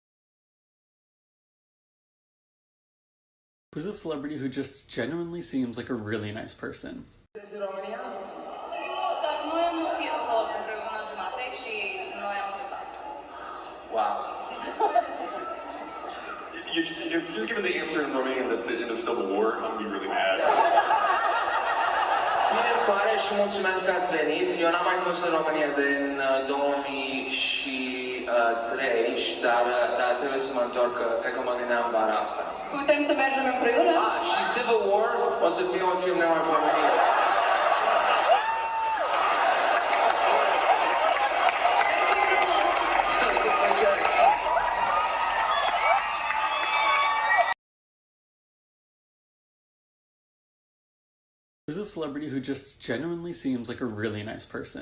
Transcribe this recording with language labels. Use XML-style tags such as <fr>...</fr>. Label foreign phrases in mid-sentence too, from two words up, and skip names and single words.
<en>Who's a celebrity who just genuinely seems like a really nice person? Wow. If you're given the answer in Romanian that's the end of Civil War, I'm gonna be really mad.</en> <ro>Bine, îmi pare și mulțumesc că ați venit. Eu n-am mai fost în România din 2003, dar trebuie să mă întorc, cred că mă gândeam vara asta. Putem să mergem împreună? Și Civil War o să fie un film numai în România.</ro> <en>Who's a celebrity who just genuinely seems like a really nice person?</en>